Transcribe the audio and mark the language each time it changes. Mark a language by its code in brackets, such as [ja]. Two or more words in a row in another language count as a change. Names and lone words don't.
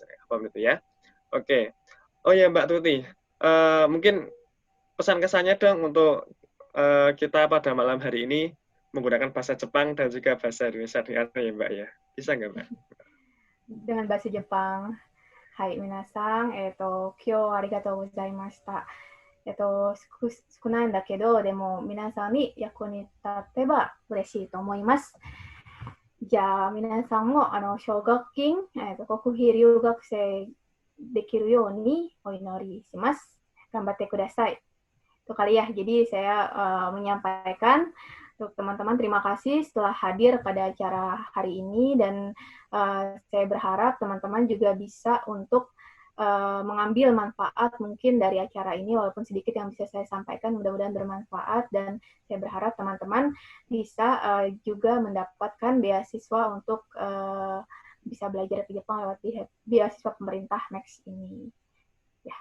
[id] Apa itu ya? Oke. Oh ya Mbak Tuti, mungkin pesan kesannya dong untuk kita pada malam hari ini menggunakan bahasa Jepang dan juga bahasa Indonesia dengan ya Mbak ya. Bisa nggak Mbak? Dengan bahasa Jepang. [ja] はい、皆さん、今日ありがとうございました. 少ないんだけど、でも皆さんに役に立てば嬉しいと思います。じゃあ皆さんも奨学金、国費留学生できるようにお祈りします。頑張ってください。 [id] Itu kali ya. Jadi saya menyampaikan untuk teman-teman terima kasih setelah hadir pada acara hari ini dan saya berharap teman-teman juga bisa untuk mengambil manfaat mungkin dari acara ini walaupun sedikit yang bisa saya sampaikan mudah-mudahan bermanfaat dan saya berharap teman-teman bisa juga mendapatkan beasiswa untuk bisa belajar ke Jepang lewat beasiswa pemerintah Max ini.